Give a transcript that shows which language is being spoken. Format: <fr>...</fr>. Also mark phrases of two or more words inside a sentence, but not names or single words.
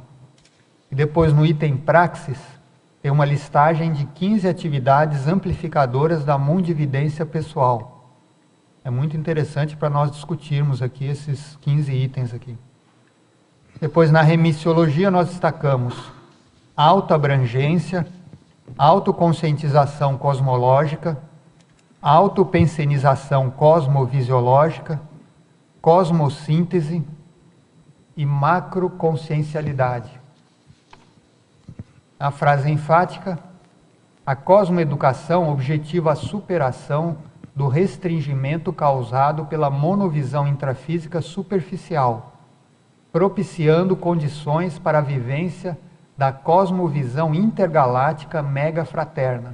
<pt>E depois, no item praxis, tem uma listagem de 15 atividades amplificadoras da mundividência pessoal. É muito interessante para nós discutirmos aqui esses 15 itens aqui. Depois, na remissiologia, nós destacamos autoabrangência, autoconscientização cosmológica, autopensenização cosmovisiológica, cosmossíntese e macroconsciencialidade. A frase enfática: a cosmoeducação objetiva a superação do restringimento causado pela monovisão intrafísica superficial, propiciando condições para a vivência da cosmovisão intergaláctica mega-fraterna.</pt>